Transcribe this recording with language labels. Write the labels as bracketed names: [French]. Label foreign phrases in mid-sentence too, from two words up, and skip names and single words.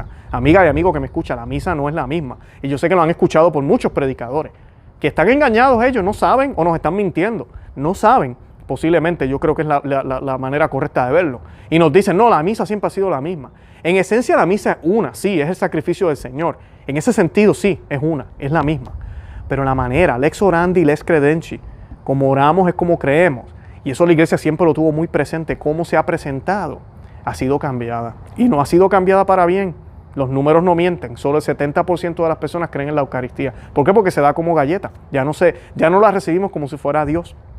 [Spanish] Amiga y amigo que me escucha, la misa no es la misma. Y yo sé que lo han escuchado por muchos predicadores, que están engañados ellos, no saben o nos están mintiendo, no saben. Posiblemente, yo creo que es la manera correcta de verlo. Y nos dicen, no, la misa siempre ha sido la misma. En esencia la misa es una, sí, es el sacrificio del Señor. En ese sentido, sí, es la misma. Pero la manera, [Latin] lex orandi, lex credenci, [Spanish] como oramos es como creemos. Y eso la iglesia siempre lo tuvo muy presente, cómo se ha presentado, ha sido cambiada. Y no ha sido cambiada para bien. Los números no mienten, solo el 70% de las personas creen en la Eucaristía. ¿Por qué? Porque se da como galleta, ya no la recibimos como si fuera Dios.